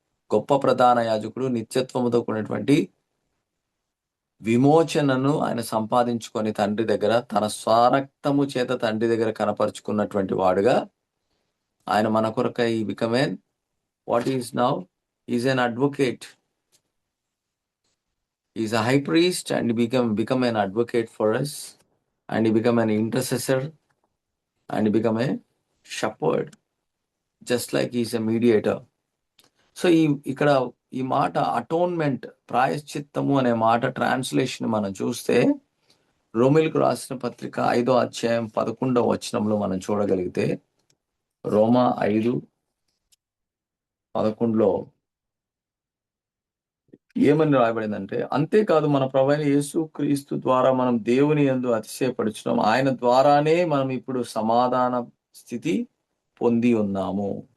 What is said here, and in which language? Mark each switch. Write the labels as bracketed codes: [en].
[te] గొప్ప ప్రధాన యాజకుడు నిత్యత్వముతో కూడినటువంటి విమోచనను ఆయన సంపాదించుకొని తండ్రి దగ్గర తన స్వరక్తము చేత తండ్రి దగ్గర కనపరుచుకున్నటువంటి వాడుగా ఆయన మన కొరకై [en] Become an what is now is an advocate. He is a high priest and he become an advocate for us, and he become an intercessor, and he become a shepherd, just like he is a mediator. [te] So ఇక్కడ ఈ మాట atonement, ప్రాయశ్చిత్తము అనే మాట translation మనం చూస్తే రోమిలకు రాసిన పత్రిక 5వ అధ్యాయం 11వ వచనంలో మనం చూడగలిగితే, రోమా 5:11లో ఏమని రాయబడిందంటే, అంతేకాదు మన ప్రభువైన యేసు క్రీస్తు ద్వారా మనం దేవుని యందు అతిశయపడుచున్నాం, ఆయన ద్వారానే మనం ఇప్పుడు సమాధాన స్థితి పొంది ఉన్నాము.